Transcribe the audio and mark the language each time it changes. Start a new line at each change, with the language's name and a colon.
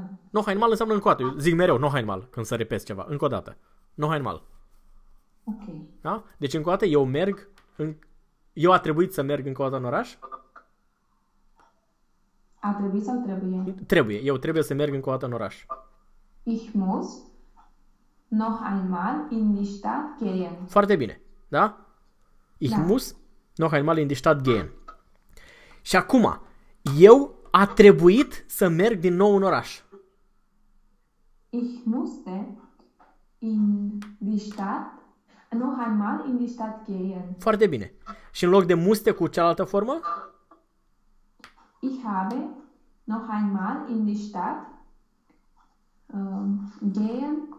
Romanian: Noch einmal înseamnă încă o dată. Eu zic mereu
German: noch einmal
Romanian: când să repet ceva. Încă o dată.
German: Noch einmal.
Romanian: Ok. Da? Deci încă o dată eu merg în... Eu a trebuit să merg încă o dată în oraș? A trebuit sau trebuie? Trebuie. Eu trebuie să merg încă o dată în oraș.
German: Ich muss noch einmal in die Stadt gehen.
Romanian: Foarte bine. Da? Ich Da.
German: muss noch einmal in die Stadt gehen.
Romanian: Și acum, eu a trebuit să merg din nou în oraș.
German: Ich musste in die Stadt noch einmal in die Stadt gehen.
Romanian: Foarte bine. Și în loc de muste cu cealaltă formă?
German: Ich habe noch einmal in die Stadt gehen.